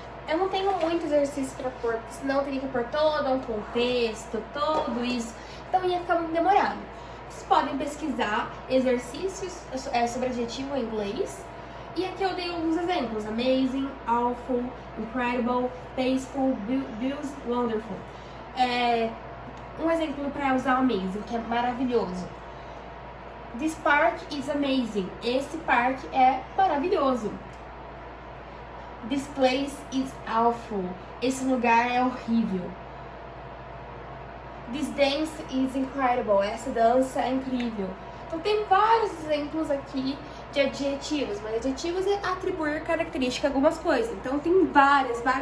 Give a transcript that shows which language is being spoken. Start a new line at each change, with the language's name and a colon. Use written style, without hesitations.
Portuguese: Eu não tenho muito exercício para pôr, porque senão eu teria que pôr todo um contexto, tudo isso. Então ia ficar muito demorado. Vocês podem pesquisar exercícios sobre adjetivo em inglês. E aqui eu dei alguns exemplos.
English: Amazing, awful, incredible, tasteful, wonderful.
Portuguese: Um exemplo para usar amazing, que é maravilhoso.
English: This park is amazing.
Portuguese: Esse parque é maravilhoso.
English: This place is awful.
Portuguese: Esse lugar é horrível.
English: This dance is incredible.
Portuguese: Essa dança é incrível. Então tem vários exemplos aqui de adjetivos, mas adjetivos é atribuir característica a algumas coisas. Então tem várias.